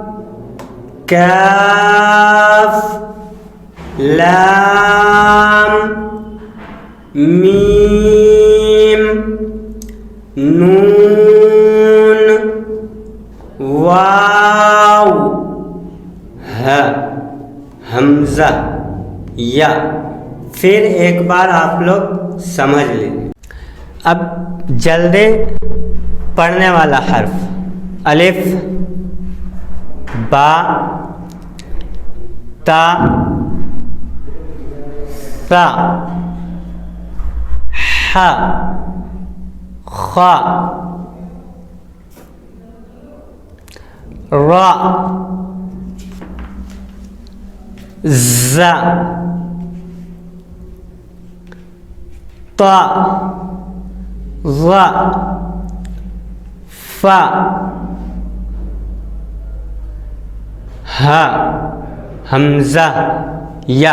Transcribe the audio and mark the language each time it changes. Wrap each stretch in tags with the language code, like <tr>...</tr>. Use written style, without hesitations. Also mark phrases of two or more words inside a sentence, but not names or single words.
<ur>کاف، لام، میم، نون، واو، ہ، حمزہ، یا۔ پھر ایک بار آپ لوگ سمجھ لیجیے۔ اب جلدی پڑھنے والا حرف، الف، با، تا، ثا، ح، خ، را، ز، ط، ظ، ف، ہ، حمزہ، یا۔</ur>